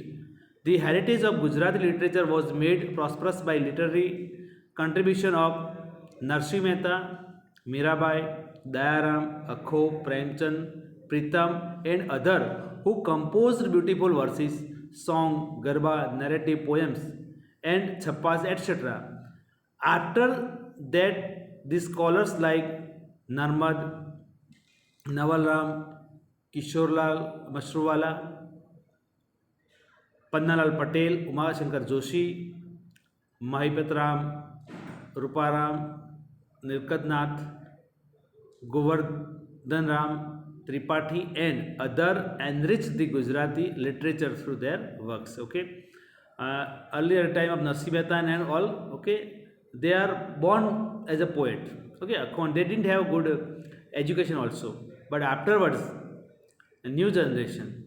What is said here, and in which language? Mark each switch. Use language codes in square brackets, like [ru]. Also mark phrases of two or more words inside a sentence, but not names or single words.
[en] The heritage of Gujarati literature was made prosperous by literary contribution of Narsi Mehta, Mirabai, Dayaram, Akho, Premchand, Pritam, and other who composed beautiful verses, song, garba, narrative poems, and chappas, etc. After that, the scholars like Narmad, Nawal Ram, Kishorlal Mashruwala, Pannalal Patel, Umashankar Joshi, Mahipat Ram, Ruparam, Nilkantnath, Govardhan Ram, Tripathi, and other enriched the Gujarati literature through their works. Okay, earlier time of Narsi Mehta and all. Okay, they are born as a poet. Okay, they didn't have good education also, but afterwards, a new generation.